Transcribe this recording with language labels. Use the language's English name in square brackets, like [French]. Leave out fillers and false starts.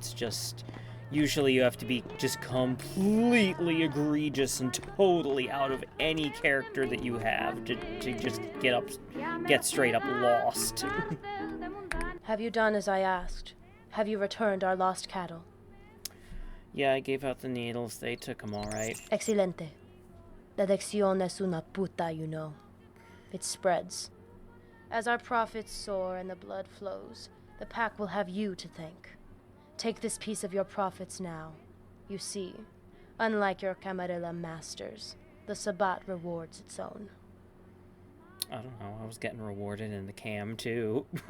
[English] It's just, usually you have to be just completely egregious and totally out of any character that you have to just get straight up lost. Have you done as I asked? Have you returned our lost cattle? Yeah, I gave out the needles. They took them all right. [Spanish] Excelente. La lección es una puta, [English] you know. It spreads. As our profits soar and the blood flows, the pack will have you to thank. Take this piece of your profits now. You see, Unlike your Camarilla masters, the Sabbat rewards its own. I don't know, I was getting rewarded in the cam, too.